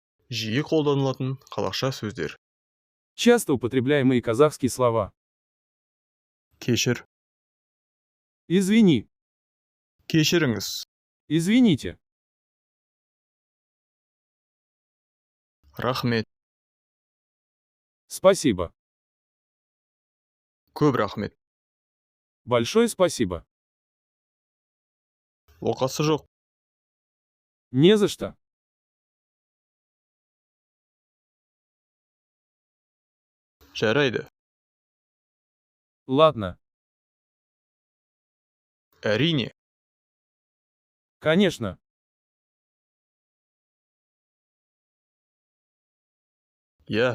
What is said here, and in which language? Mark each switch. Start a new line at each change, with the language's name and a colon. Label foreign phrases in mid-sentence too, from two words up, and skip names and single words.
Kazakh: Жиі қолданылатын қазақша сөздер.
Russian: Часто употребляемые казахские слова.
Kazakh: Кешір,
Russian: Извини.
Kazakh: кешіріңіз.
Russian: Извините.
Kazakh: Рахмет,
Russian: Спасибо.
Kazakh: көп рахмет.
Russian: Большое спасибо.
Kazakh: Оқасы жоқ,
Russian: Не за что.
Kazakh: жарайды.
Russian: Ладно.
Kazakh: Әрине,
Russian: Конечно.
Kazakh: иә,